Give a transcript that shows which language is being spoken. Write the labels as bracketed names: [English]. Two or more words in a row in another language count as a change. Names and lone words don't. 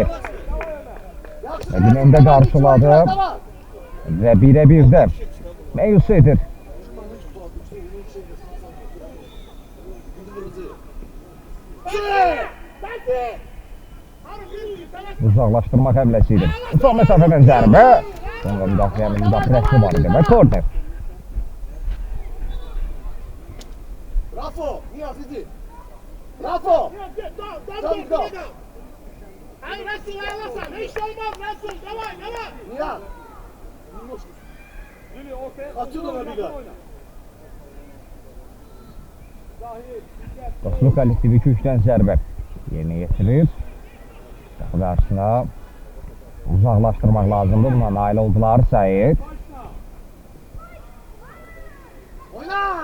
[Azerbaijani] Rəqibin öndə qarşıladı. Və birə-bir də məyus edir. Uzaqlaşdırmaq həmləsi idi. Uzaq məsafədən zərbə. Sonra müdafiənin müdafiəsi var idi və korner. [Turkish] Rafo. Niye Fizi? Rafo. Hayır Resul ayarlarsan. Hiç olmaz Resul. Davay. Nihat. Lülü ortaya. Atıyor ona bir daha. [Azerbaijani] Dostluq kollektivi 2-3-dən zərbə yerinə yetirir. Qapı qarşısına uzaqlaşdırmaq lazımdır. Buna nail oldular Səyid. Oyna.